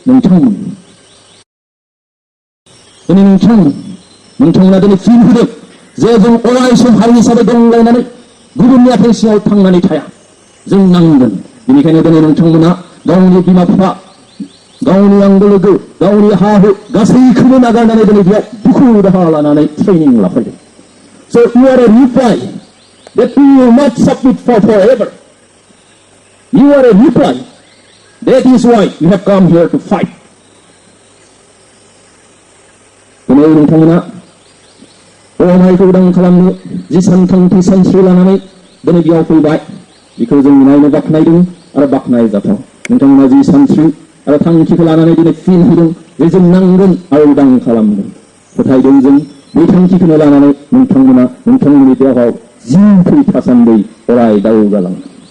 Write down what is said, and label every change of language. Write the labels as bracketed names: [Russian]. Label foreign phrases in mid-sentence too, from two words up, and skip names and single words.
[Bodo] नोंथांमोना दिनै फिन होदों जे जों अराय सम हारि हिसाबै गंग्लायनानै गुबुननि आथें सिङाव थांनानै थाया जों नांगोन बेनिखायनो दिनै नोंथांमोना गावनि बिमा बिफा गावनि आंगो लोगो गावनि हा हु गासैखौबो नागारनानै दिनै बेयाव दुखु दाहा लानानै ट्रेनिं लाफैदों [English] So you are a reply that we will not submit for forever. You are a reply. That is why you have come here to fight. [Bodo] दिनै नोंथांमोना अमायखौ उदां खालामनो जि सानथांखि सानस्रि लानानै दिनै बेयाव फैबाय बेखौ जों नायनो बाख्नायदों आरो बाख्नायजाथाव नोंथांमोना जि सानस्रि आरो थांखिखौ लानानै दिनै फिन होदों जे जों नांगोन आरो उदां खालामगोन फोथायदों जों बे थांखिखौनो लानानै नोंथांमोना नोंथांमोननि देहायाव जिउ थैथासान्दै अराय दावगालाङो